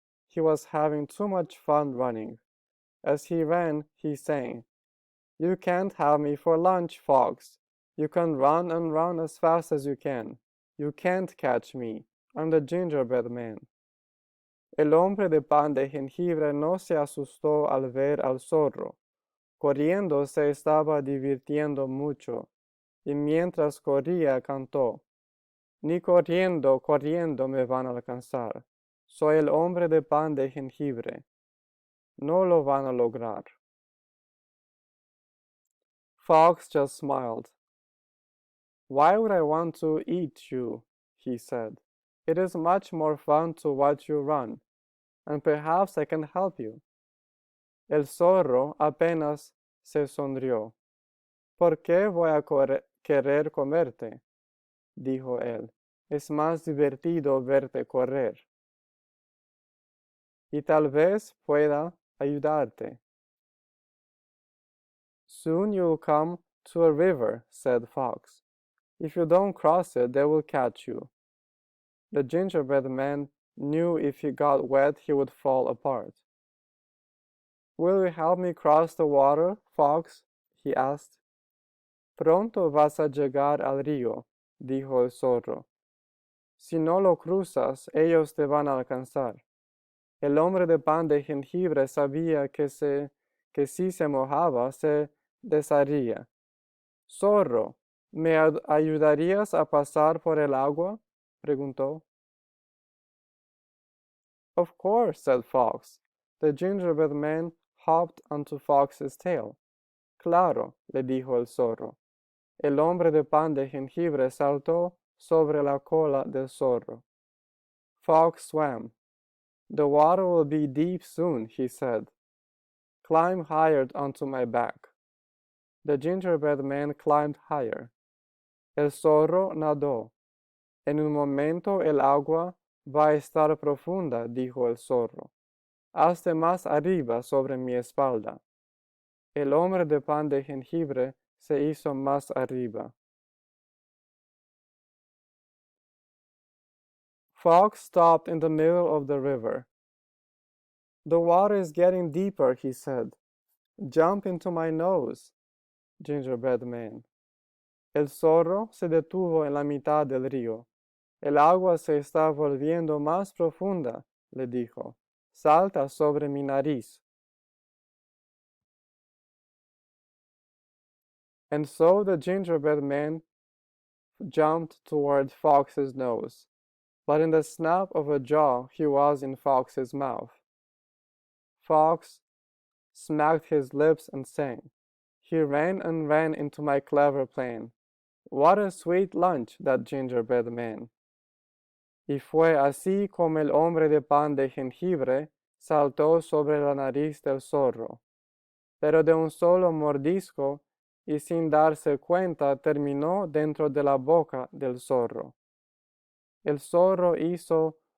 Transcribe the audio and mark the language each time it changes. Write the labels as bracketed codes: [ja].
[en] He was having too much fun running. As he ran, he sang, "You can't have me for lunch, fox. You can run and run as fast as you can. You can't catch me. I'm the gingerbread man." [es] El hombre de pan de jengibre no se asustó al ver al zorro. Corriendo se estaba divirtiendo mucho, y mientras corría cantó, "Ni corriendo, corriendo me van a alcanzar. Soy el hombre de pan de jengibre. No lo van a lograr." [en] Fox just smiled. "Why would I want to eat you?" he said. "It is much more fun to watch you run, and perhaps I can help you." [es] El zorro apenas se sonrió. "¿Por qué voy a querer comerte?", dijo él. "Es más divertido verte correr. Y tal vez pueda ayudarte." [en] "Soon you'll come to a river," said Fox. "If you don't cross it, they will catch you." The gingerbread man knew if he got wet he would fall apart. "Will you help me cross the water, Fox?" he asked. [es] "Pronto vas a llegar al río", dijo el zorro. "Si no lo cruzas, ellos te van a alcanzar." El hombre de pan de jengibre sabía que si se mojaba, se desharía. "Zorro, ¿me ayudarías a pasar por el agua?", preguntó. [en] "Of course," said Fox. The gingerbread man hopped onto Fox's tail. [es] "Claro," le dijo el zorro. El hombre de pan de jengibre saltó sobre la cola del zorro. [en] Fox swam. "The water will be deep soon," he said. "Climb higher onto my back." The gingerbread man climbed higher. [es] El zorro nadó. "En un momento el agua va a estar profunda", dijo el zorro. "Hazte más arriba sobre mi espalda." El hombre de pan de jengibre se hizo más arriba. [en] Fox stopped in the middle of the river. "The water is getting deeper," he said. "Jump into my nose, gingerbread man." [es] El zorro se detuvo en la mitad del río. "El agua se está volviendo más profunda", le dijo. "Salta sobre mi nariz." [en] And so the gingerbread man jumped toward Fox's nose. But in the snap of a jaw he was in Fox's mouth. Fox smacked his lips and sang. He ran and ran into my clever plan. What a sweet lunch, that gingerbread man. [es] Y fue así como el hombre de pan de jengibre saltó sobre la nariz del zorro. Pero de un solo mordisco y sin darse cuenta terminó dentro de la boca del zorro. El zorro hizo